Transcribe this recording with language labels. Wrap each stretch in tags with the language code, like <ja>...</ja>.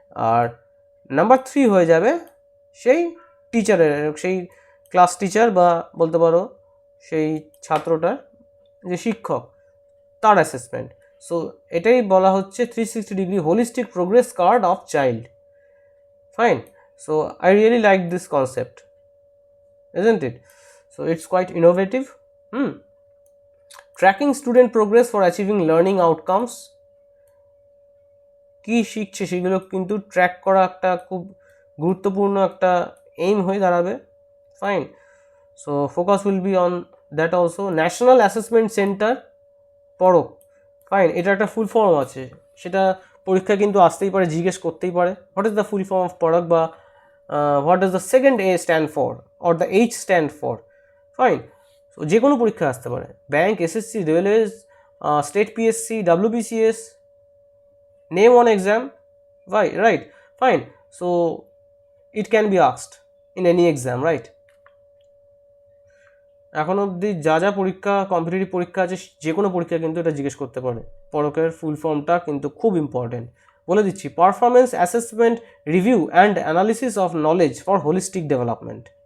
<bn>আর number 3 হয়ে যাবে সেই টিচারের, সেই ক্লাস টিচার বা বলতে পারো সেই ছাত্রটার যে শিক্ষক তার অ্যাসেসমেন্ট।</bn> <en>so</en> <bn>এটাই বলা হচ্ছে</bn> <en>360 degree holistic progress card of child, fine. So I really like this concept, isn't it? So it's quite innovative. Tracking student progress for achieving learning outcomes,</en> <bn>কি শিখছে সেগুলো কিন্তু ট্র্যাক করা একটা খুব গুরুত্বপূর্ণ একটা এইম হয়ে দাঁড়াবে, fine.</bn> <en>So focus will be on that also. National assessment centre</en> <bn>পড়ো, ফাইন, এটা একটা ফুল ফর্ম আছে, সেটা পরীক্ষা কিন্তু আসতেই পারে, জিজ্ঞেস করতেই পারে,</bn> <en>What is the full form of PARAKH, বা what does the second A stand for or the H stand for, fine.</en> <bn>So যে কোনো পরীক্ষা আসতে পারে, bank, SSC, railways, state PSC, WBCS,</bn> <en>name one exam, right, fine. So it can be asked in any exam, right.</en> <bn>এখন অবধি যা যা পরীক্ষা, কম্পিটিটিভ পরীক্ষা আছে, যে কোনো পরীক্ষা কিন্তু এটা জিজ্ঞেস করতে পারে। পরকের ফুল ফর্মটা কিন্তু খুব ইম্পর্টেন্ট, বলে দিচ্ছি,</bn> <en>Performance assessment review and analysis of knowledge for holistic development.</en>